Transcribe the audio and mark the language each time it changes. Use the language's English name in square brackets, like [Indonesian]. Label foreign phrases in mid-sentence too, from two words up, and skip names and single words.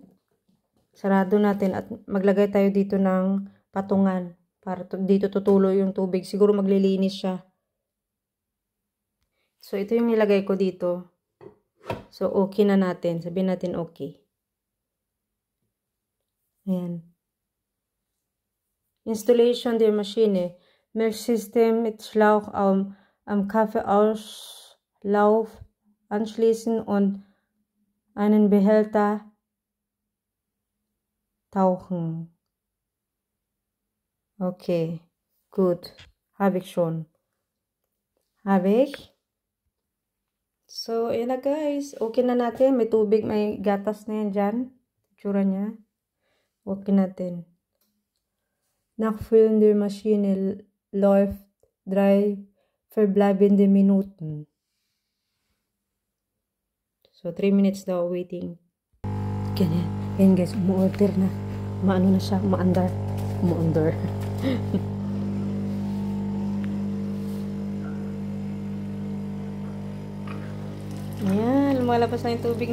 [Filipino] Sarado natin at maglagay tayo dito ng patungan. Para dito tutuloy yung tubig. Siguro maglilinis siya. So, ito yung nilagay ko dito. So, okay na natin. Sabihin natin okay. Ayan. [German] Installation der Maschine. Milchsystem mit Schlauch am Kaffeeauslauf anschließen und einen Behälter tauchen. Okay, gut. Habe ich schon. Habe ich. [Filipino] So, ayan na guys. Okay na natin. May tubig, may gatas na yan dyan. Tsura niya. Okay natin. [German] Nachfüllen der Maschine läuft 3 verbleibende Minuten. [Filipino] So, 3 minutes daw waiting. Ganyan. Ayan guys, umu-order na. Maano na siya, umaandar. Umu-order. Ayan, lumalabas na yung tubig.